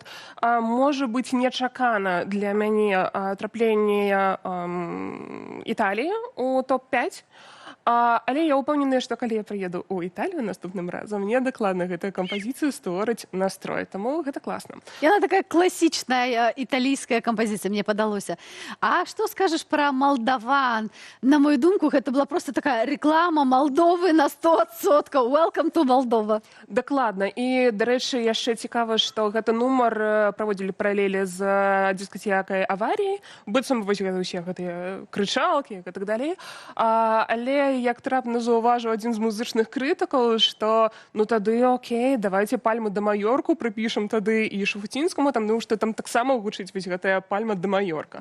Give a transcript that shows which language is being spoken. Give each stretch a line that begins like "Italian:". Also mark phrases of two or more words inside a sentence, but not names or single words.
Belarusian: Можа быць нечакана для мяне трапленне Італіі у топ-5, але я ўпэўненая, што калі я прыеду ў Італію наступным разам, мне дакладна гэтая кампазіцыя створыць настрой, таму гэта класна. Яна такая класічная італійская кампазіцыя, мне падалося. А што скажаш пра малдаван? На мою думку, гэта была проста такая рэклама Малдовы на 100%.
English: Welcome to Moldova.
Belarusian: Дакладна. І, дарэчы, яшчэ цікава, што гэты нумар праводзілі паралелі з дыскатэкай аваріі, быццам вось усе гэтыя крычалкі і так далей. Але як трапна заўважыў адзін з музычных крытыкаў, што ну тады окей, давайте пальму да Маёрку прыпішам тады і Шафуцінскаму, тому што там таксама гучыць вось гэтая пальма да Маёрка.